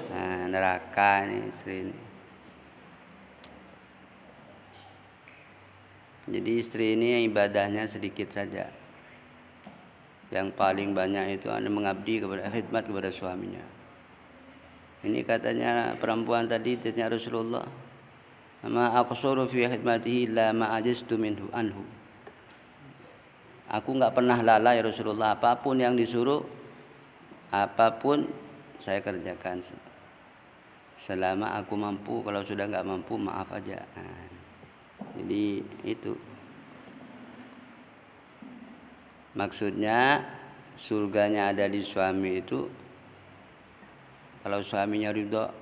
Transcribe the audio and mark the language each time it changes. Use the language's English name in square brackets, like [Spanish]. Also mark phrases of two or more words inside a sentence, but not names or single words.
[Indonesian] Nah, neraka nih istri ini. Jadi istri ini ibadahnya sedikit saja, yang paling banyak itu anda mengabdi kepada khidmat kepada suaminya. Ini katanya perempuan tadi tanya Rasulullah, [Arabic] ما أقصر في خدمته لا ما عجزت منه عنه. [Indonesian] Aku enggak pernah lalai [Arabic] يا رسول الله, [Indonesian] apapun yang disuruh, apapun saya kerjakan selama aku mampu. Kalau sudah enggak mampu, maaf aja. Nah, jadi itu maksudnya, surganya ada di suami itu kalau suaminya ridho.